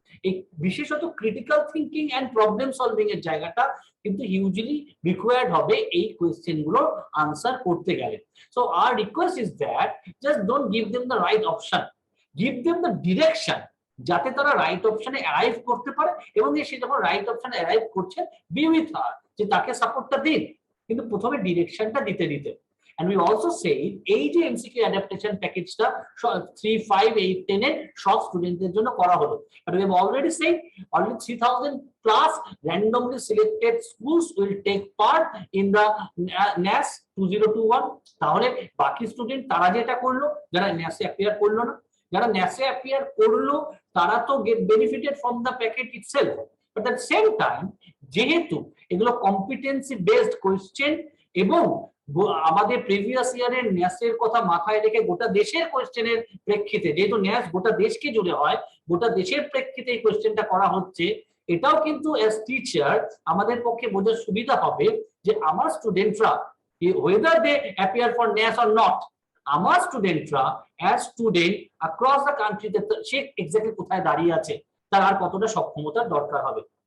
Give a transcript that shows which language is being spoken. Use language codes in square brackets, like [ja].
[bn] এই বিশেষত critical thinking and problem solving এর জায়গাটা কিন্তু হিউজলি রিকোয়ার্ড হবে এই কোয়েশ্চেন গুলো আনসার করতে গেলে। [en] so our request is that just don't give them the right option, give them the direction, [bn] যাতে তারা রাইট অপশনে অ্যারাইভ করতে পারে, এবং সে যখন রাইট অপশনে অ্যারাইভ করছে [en] be with her, [bn] যে তাকে সাপোর্টটা দিন, কিন্তু প্রথমে ডিরেকশনটা দিতে দিতে। [en] And we also say [bn] এই যে MCQ adaptation প্যাকেজটা 3, 5, 8, 10 এর সব স্টুডেন্টদের জন্য করা হলো, [en] but we have already said only 3000 plus randomly selected schools will take part in the NAS 2021। [bn] তাহলে বাকি স্টুডেন্ট তারা যেটা করলো, যারা NAS এ অ্যাপিয়ার করলো না, যারা NAS এ অ্যাপিয়ার করলো তারা তো [en] get benefited from the package itself, but at same time [bn] যেহেতু এগুলো কম্পিটেন্সি বেসড কোয়েশ্চেন এবং আমাদের প্রিভিয়াস ইয়ারের ন্যাসের কথা মাথায় রেখে গোটা দেশের কোয়েশ্চেনের প্রেক্ষিতে, যেহেতু ন্যাস গোটা দেশকে জুড়ে হয়, গোটা দেশের প্রেক্ষিতে এই কোয়েশ্চেনটা করা হচ্ছে, এটাও কিন্তু অ্যাজ টিচার আমাদের পক্ষে বোঝার সুবিধা হবে যে আমার স্টুডেন্টরা [en] whether they appear for NAS or not, [bn] আমার স্টুডেন্টরা অ্যাজ স্টুডেন্ট অ্যাক্রস দ্য কান্ট্রিতে সে এক্স্যাক্টলি কোথায় দাঁড়িয়ে আছে, তার আর কতটা সক্ষমতার দরকার হবে।